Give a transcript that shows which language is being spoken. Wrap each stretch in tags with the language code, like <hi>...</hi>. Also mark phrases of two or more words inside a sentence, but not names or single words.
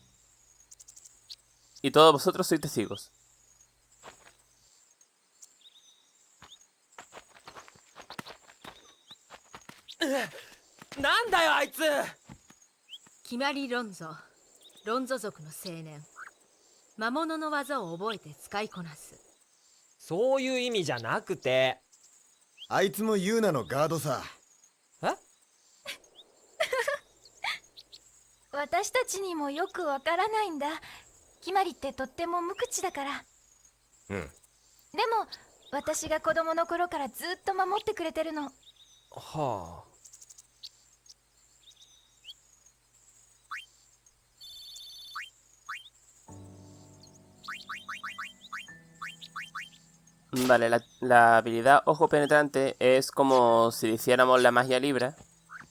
<es>Y todos vosotros sois testigos.</es> <ja>なんだよあいつ。決まりロンゾ。ロンゾ族の青年。魔物の技を覚えて使いこなす。そういう意味じゃなくて。あいつもユーナのガードさ。え？私たちにもよくわからないんだ。決まりってとっても無口だから。うん。でも私が子供の頃からずっと守ってくれてるの。はあ。</ja> <es>Vale, la habilidad Ojo Penetrante es como si hiciéramos la magia libra, ¿vale?</es>